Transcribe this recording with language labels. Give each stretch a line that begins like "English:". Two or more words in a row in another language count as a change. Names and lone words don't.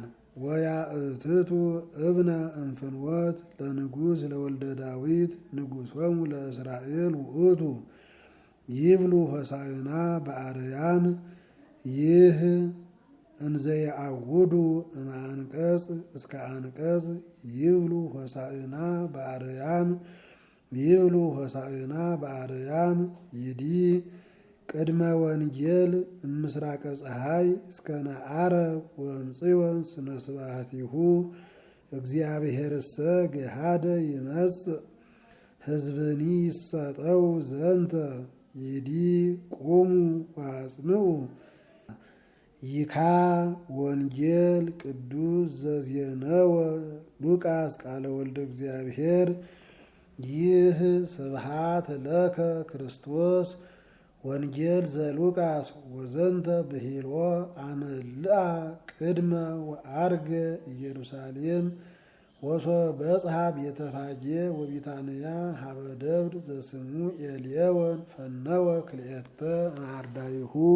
Geez: ወያእትቱ እብነ እምፍኖት ለንጉሥ ለወልደ ዳዊት ንጉሶሙ ለእስራኤል ውእቱ ይብሉ ሆሳዕና በአርያም ይህ እንዘየአውዱ እምአንቀጽ እስከ አንቀጽ ይብሉ ሆሳዕና በአርያም ይብሉ ሆሳዕና በአርያም ይዲ ቅድመ ወንጌል እምስራቀ ፀሐይ እስከ ነዓረብ ወእምጽዮን ስነ ስብሐቲሁ እግዚአብሔርሰ ገሃደ ይመጽእ ሕዝብኒ ይሰጠው ዘንተ ይዲ ቁሙ ወአጽምዑ ይካ ወንጌል ቅዱስ ዘዜነወ ሉቃስ ቃለ ወልደ እግዚአብሔር ይህ ስብሐት ለከ ክርስቶስ ወንጌል ዘሉቃስ ወዘንተ ብሂልዎ አመልአ ቅድመ ወአርገ ኢየሩሳሌም ወሶበ በጽሐ ቤተ ፋጌ ወቢታንያ ሀበ ደብር ዘስሙ ኤልየወን ፈነወ ክልኤተ ናርዳይሁ